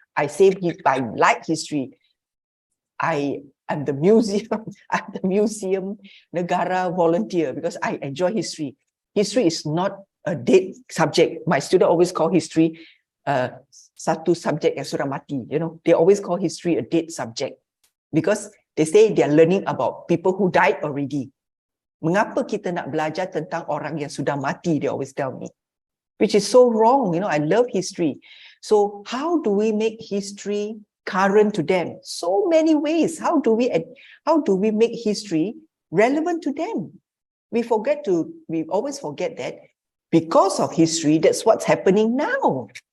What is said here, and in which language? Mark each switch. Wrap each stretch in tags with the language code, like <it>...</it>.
<en>I say I like history. I am the museum, I'm the museum negara volunteer because I enjoy history. History is not a dead subject. My student always call history</en> <ms>satu subject yang sudah mati.</ms> <en>They always call history a dead subject because they say they are learning about people who died already.</en> <ms>Mengapa kita nak belajar tentang orang yang sudah mati?</ms> <en>They always tell me, which is so wrong. I love history. So how do we make history current to them? So many ways. How do we make history relevant to them? We always forget that because of history, that's what's happening now.</en>